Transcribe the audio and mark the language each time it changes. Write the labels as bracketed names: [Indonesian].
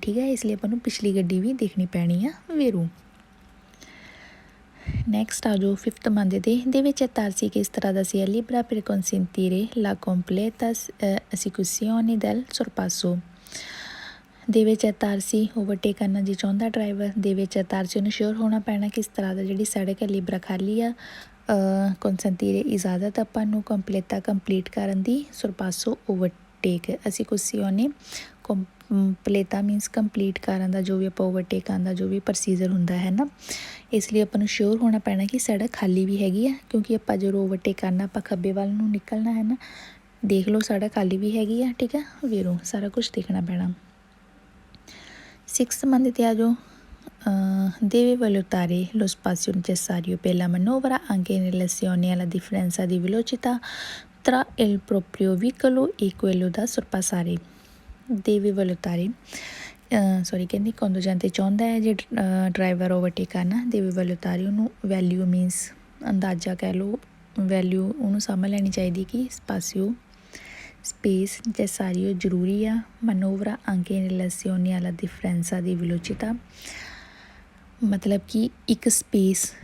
[Punjabi] ਠੀਕ ਹੈ, ਇਸ ਲਈ ਆਪਾਂ ਨੂੰ ਪਿਛਲੀ ਗੱਡੀ ਵੀ ਦੇਖਣੀ ਪੈਣੀ ਆ ਵੇਰੂ। ਨੈਕਸਟ ਆ ਜੋ ਫਿਫਥ ਮੰਨਦੇ ਤੇ [Italian] deve accettarsi che strada sia libera per consentire la completa esecuzione del sorpasso। deve accettarsi [Punjabi] overtake ਕਰਨਾ ਜੀ ਚਾਹੁੰਦਾ ਡਰਾਈਵਰ, deve accettarsi ਉਹਨੂੰ ਸ਼ੋਰ ਹੋਣਾ ਪੈਣਾ ਕਿ ਇਸ ਤਰ੍ਹਾਂ ਦਾ ਜਿਹੜੀ ਸੜਕ ਹੈ ਲਿਬਰਾ ਖਾਲੀ ਆ, consentire ਇਜਾਜ਼ਤ ਆਪਾਂ ਨੂੰ ਕੰਪਲੀਟਾ ਕੰਪਲੀਟ ਕਰਨ ਦੀ, sorpasso overtake esecuzione ਕੰਪਲੀਟਾ means complete ਕਰਨ ਦਾ ਜੋ ਵੀ ਆਪਾਂ ਓਵਰਟੇਕ ਕਰਨ ਦਾ ਜੋ ਵੀ ਪ੍ਰੋਸੀਜਰ ਹੁੰਦਾ ਹੈ ਨਾ, ਇਸ ਲਈ ਆਪਾਂ ਨੂੰ ਸ਼ੋਰ ਹੋਣਾ ਪੈਣਾ ਕਿ ਸੜਕ ਖਾਲੀ ਵੀ ਹੈਗੀ ਆ ਕਿਉਂਕਿ ਆਪਾਂ ਜਦੋਂ ਓਵਰਟੇਕ ਕਰਨਾ ਆਪਾਂ ਖੱਬੇ ਵੱਲ ਨੂੰ ਨਿਕਲਣਾ ਹੈ ਨਾ। ਦੇਖ ਲਓ ਸੜਕ ਖਾਲੀ ਵੀ ਹੈਗੀ ਆ। ਠੀਕ ਹੈ ਵੀਰੋ, ਸਾਰਾ ਕੁਛ ਦੇਖਣਾ ਪੈਣਾ। ਸਿਕਸਥ ਮੰਨ ਤੇ ਆ ਜੋ [Italian] deve valutare lo spazio necessario per la manovra anche in relazione alla differenza di velocità tra il proprio veicolo e quello da sorpassare। deve valutare [Punjabi] ਕਹਿੰਦੀ conducente ਚਾਹੁੰਦਾ ਹੈ ਜੇ ਡਰਾਈਵਰ ਓਵਰਟੇਕ ਕਰਨਾ deve valutare ਉਹਨੂੰ ਵੈਲਿਊ ਮੀਨਸ ਅੰਦਾਜ਼ਾ ਕਹਿ ਲਓ, value ਉਹਨੂੰ ਸਮਝ ਲੈਣੀ ਚਾਹੀਦੀ ਕਿ ਸਪਾਸੀਓ ਸਪੇਸ necessario ਜ਼ਰੂਰੀ ਆ, [Italian] manovra anche in relazione alla differenza di velocità [Punjabi] ਮਤਲਬ ਕਿ ਇੱਕ ਸਪੇਸ।